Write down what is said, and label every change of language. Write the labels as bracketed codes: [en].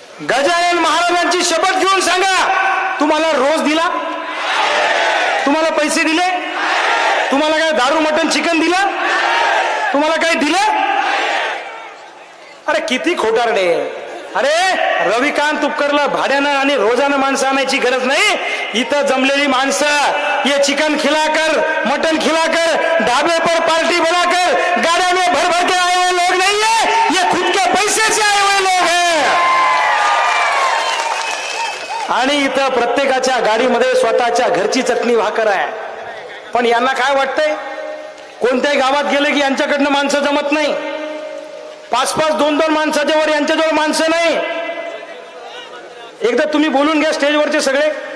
[mr] गजानन महाराजांची शपथ घेऊन सांगा, तुम्हाला रोज दिला? तुम्हाला पैसे दिले? तुम्हाला काय दारू मटण चिकन दिलं? तुम्हाला काय दिलं? अरे किती खोटारडे. अरे रविकांत तुपकरला भाड्यानं आणि रोजानं माणसं आणायची गरज नाही. इथं जमलेली माणसं [hi] ये चिकन खिलाकर, मटन खिलाकर, ढाबे पर पार्टी बनाकर, गाड्या में भर भर के आए हुए लोग नहीं है, ये खुद के पैसे से आए हुए लोग हैं. [mr] आणि इथं प्रत्येकाच्या गाडीमध्ये स्वतःच्या घरची चटणी भाकर आहे. पण यांना काय वाटतंय, कोणत्याही गावात गेले की यांच्याकडनं माणसं जमत नाही. 5-5, 2-2 माणसाच्या वर यांच्याजवळ माणसं नाही. एकदा तुम्ही बोलून घ्या स्टेजवरचे सगळे.